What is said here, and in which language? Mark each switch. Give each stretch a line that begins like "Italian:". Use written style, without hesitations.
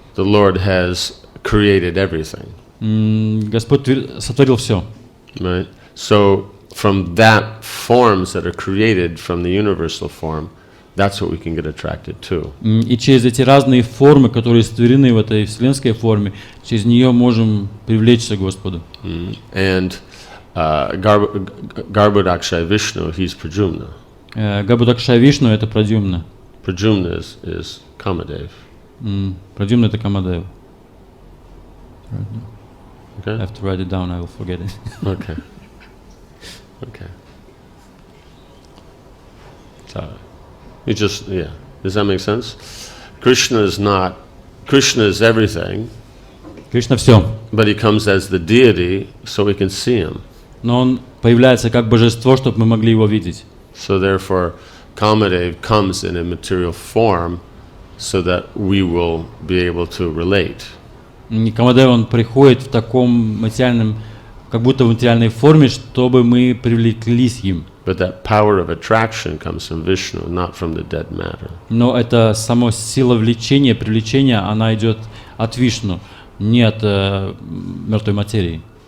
English: The Lord has created everything.
Russian: Господь сотворил все.
English: Right? So from that forms that are created from the universal form, that's what we can get attracted to.
Russian: И через эти разные формы, которые створены в этой вселенской форме, через нее можем привлечься к Господу.
English: And Garbhodakshaya Vishnu, he's Pradyumna.
Russian: Гарбhodakshaya Вишну — это Прадьюмна.
English: Pradyumna is Kamadev.
Russian: Прадьюмна — это Камадева.
English: Okay? I have to write it down, I will forget it. Okay. Okay. So, you just, yeah. Does that make sense? Krishna is everything,
Russian: Кришна все.
English: but he comes as the deity so we can see him.
Russian: Но он появляется как божество, чтобы мы могли его видеть.
English: So therefore, Kamadev comes in a material form so that we will be able to relate.
Russian: Камадев, он приходит в таком материальном, как будто в материальной форме, чтобы мы привлеклись им.
English: But that power of attraction comes from Vishnu, not from the dead matter.
Russian: Но это само сила влечения, привлечения, она идет от Вишну, не от мертвой материи.